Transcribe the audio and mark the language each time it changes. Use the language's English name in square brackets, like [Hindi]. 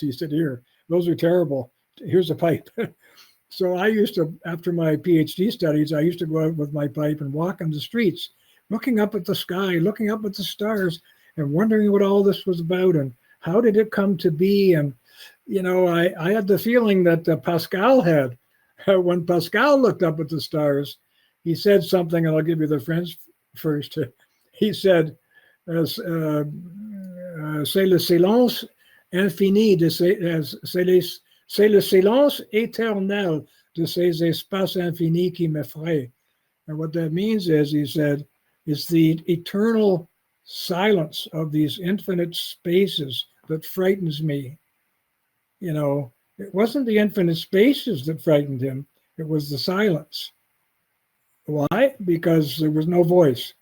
[English] He said, "Here, those are terrible. Here's a pipe." So I used to, after my PhD studies, I used to go out with my pipe and walk on the streets, looking up at the sky, looking up at the stars, and wondering what all this was about and how did it come to be. And, I had the feeling that Pascal had. When Pascal looked up at the stars, he said something, and I'll give you the French first. He said, [French] c'est le silence infini c'est le silence éternel de ces espaces infinis qui m'effraient. [English] And what that means is, he said, it's the eternal silence of these infinite spaces that frightens me. It wasn't the infinite spaces that frightened him. It was the silence. Why? Because there was no voice.